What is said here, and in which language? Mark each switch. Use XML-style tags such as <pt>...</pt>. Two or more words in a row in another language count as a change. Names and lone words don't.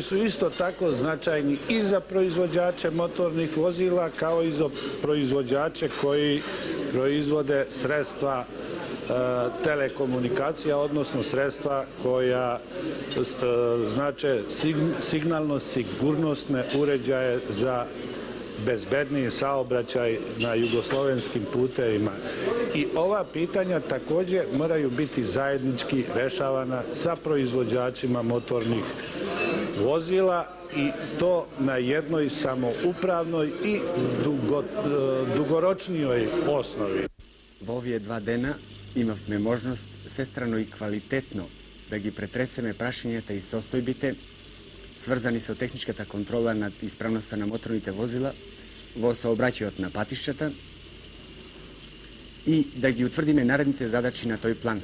<sr>su isto tako značajni i za proizvođače motornih vozila, kao i za proizvođače koji proizvode sredstva telekomunikacija, odnosno sredstva koja znače signalno-sigurnosne uređaje za bezbedniji saobraćaj na jugoslovenskim putevima. I ova pitanja takođe moraju biti zajednički rešavana sa proizvođačima motornih vozila i to na jednoj samoupravnoj i dugoročnijoj osnovi.</sr> <mk>Во овие 2 дена имавме можност сестрано и квалитетно да ги претресеме прашањата и состојбите сврзани со техничката контрола над исправноста на моторните возила во сообраќајот на патишчата и да ги утврдиме наредните задачи на тој план.</mk>